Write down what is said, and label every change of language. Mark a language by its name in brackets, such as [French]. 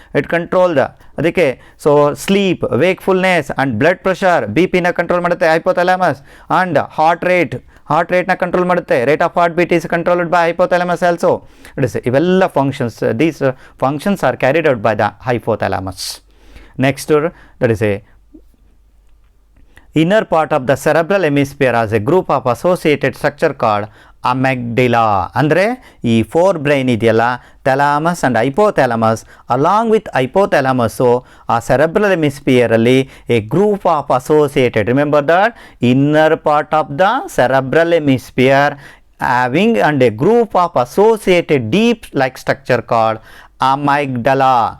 [English] it control the, ಅದಕ್ಕೆ so sleep, wakefulness and blood pressure, [Kannada] B ಪಿನ control ಮಾಡುತ್ತೆ [English] Hypothalamus. And [Kannada] heart ರೇಟ್ನ control ಮಾಡುತ್ತೆ. [English] Rate of heart beat is controlled by hypothalamus also. [Kannada] ಇವೆಲ್ಲ functions, [English] These functions are carried out by the hypothalamus. Next, that is a inner part of the cerebral hemisphere has a group of associated structure called amygdala. [Kannada] ಅಂದರೆ ಈ four brain ಇದೆಯಲ್ಲ, [English] Thalamus and hypothalamus, along with hypothalamus, ಆ cerebral ಹೆಮಿಸ್ಫಿಯರಲ್ಲಿ a group of associated, remember that inner part of the cerebral hemisphere having and a group of associated deep like structure called amygdala.